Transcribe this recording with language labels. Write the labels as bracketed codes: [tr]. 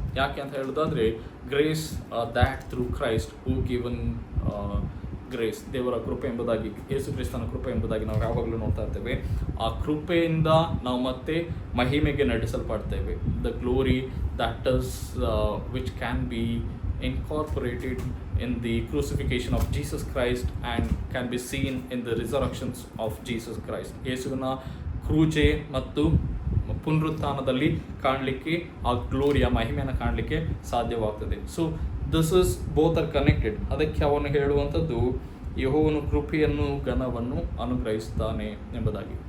[kn] ಯಾಕೆ ಅಂತ ಹೇಳೋದಾದರೆ [en] grace that through Christ who given grace, [kn] ದೇವರ ಕೃಪೆ ಎಂಬುದಾಗಿ, ಯೇಸು ಕ್ರಿಸ್ತನ ಕೃಪೆ ಎಂಬುದಾಗಿ ನಾವು ಯಾವಾಗಲೂ ನೋಡ್ತಾ ಇರ್ತೇವೆ. ಆ ಕೃಪೆಯಿಂದ ನಾವು ಮತ್ತೆ ಮಹಿಮೆಗೆ ನಡೆಸಲ್ಪಡ್ತೇವೆ. [en] The glory that is which can be incorporated in the crucifixion of Jesus Christ and can be seen in the resurrections of Jesus Christ. [kn] ಯೇಸುವಿನ ಕ್ರೂಜೆ ಮತ್ತು ಪುನರುತ್ಥಾನದಲ್ಲಿ ಕಾಣಲಿಕ್ಕೆ ಆ ಗ್ಲೋರಿಯ ಮಹಿಮೆಯನ್ನು ಕಾಣಲಿಕ್ಕೆ ಸಾಧ್ಯವಾಗ್ತದೆ. So [en] This is both are connected. [kn] ಅದಕ್ಕೆ ಅವನು ಹೇಳುವಂಥದ್ದು, ಯೆಹೋವನು ಕೃಪೆಯನ್ನು ಘನವನ್ನು ಅನುಗ್ರಹಿಸ್ತಾನೆ ಎಂಬುದಾಗಿ.